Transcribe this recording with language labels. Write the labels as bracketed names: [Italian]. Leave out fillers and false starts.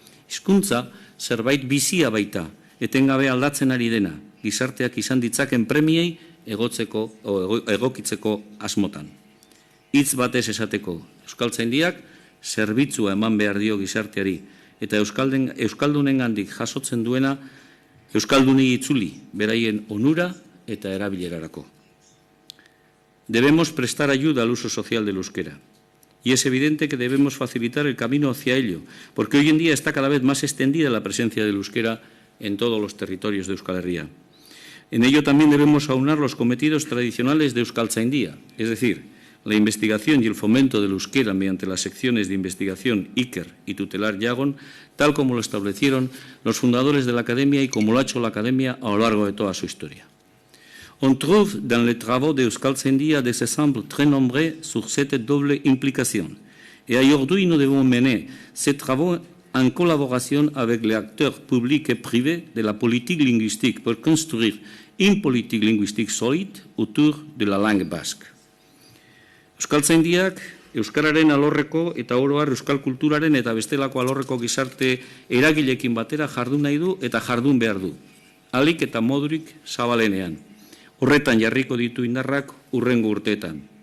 [Basque] Hizkuntza zerbait bizia baita, etengabe aldatzen ari dena, gizarteak izan ditzaken premiei egokitzeko asmotan. Hitz batez esateko, Euskaltzaindiak zerbitzua eman behar dio gizarteari, eta euskaldunengandik jasotzen duena euskalduni itzuli, beraien onura eta erabilerarako. [Spanish] Debemos prestar ayuda al uso social del euskera. Y es evidente que debemos facilitar el camino hacia ello, porque hoy en día está cada vez más extendida la presencia del euskera en todos los territorios de Euskal Herria. En ello también debemos aunar los cometidos tradicionales de Euskaltzaindia, es decir, la investigación y el fomento del euskera mediante las secciones de investigación Iker y tutelar Yagon, tal como lo establecieron los fundadores de la Academia y como lo ha hecho la Academia a lo largo de toda su historia. [French] On trouve dans les travaux de Euskaltzaindia des exemples très nombreux sur cette double implication. Et aujourd'hui, nous devons mener ces travaux en collaboration avec les acteurs publics et privés de la politique linguistique pour construire une politique linguistique solide autour de la langue basque. [Basque] Euskaltzaindiak euskararen alorreko eta oro har euskal kulturaren eta bestelako alorreko gizarte eragileekin batera jardun nahi du eta jardun behar du. Ahalik eta modurik zabalenean. Horretan jarriko ditu indarrak hurrengo urteetan.